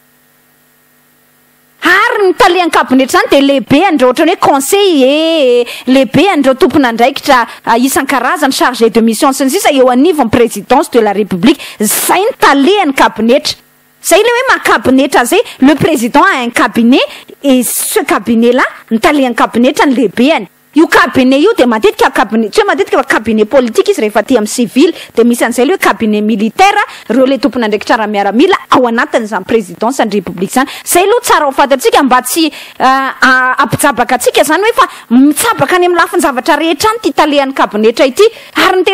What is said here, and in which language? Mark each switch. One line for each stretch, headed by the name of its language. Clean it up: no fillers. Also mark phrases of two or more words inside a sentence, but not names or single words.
Malagasy: ary ny talian'ny kabinetra zany de lehibe andreo ohatrany hoe conseiller lehibe andreo tompona andraikitra isan-karazany
French: chargé de mission
Malagasy: sy ny sisa eo anivon'ny
French: présidence de la république
Malagasy: zay ny talian'ny kabinetra zay le hoe ma-kabinetra zay
French: le président a un cabinet et ce cabinet là
Malagasy: ny talian'ny kabinetra ny lehibeany io cabinet io de matetika cabinet tsy hoe matetika
French: cabinet politique
Malagasy: izy rehefa ty amin'ny civil de misy an'izay le hoe
French: cabinet militaire
Malagasy: reo le tompona andraikitra raha miaramila ao anatin'izany présidence ny république zany zay aloha tsara ho fantatsika mba tsy ampijabaka atsika zany hoe fa mitsabaka any amin'ny lafiny zavatra rehetra any ty talehan'ny kabinetra ity ary ny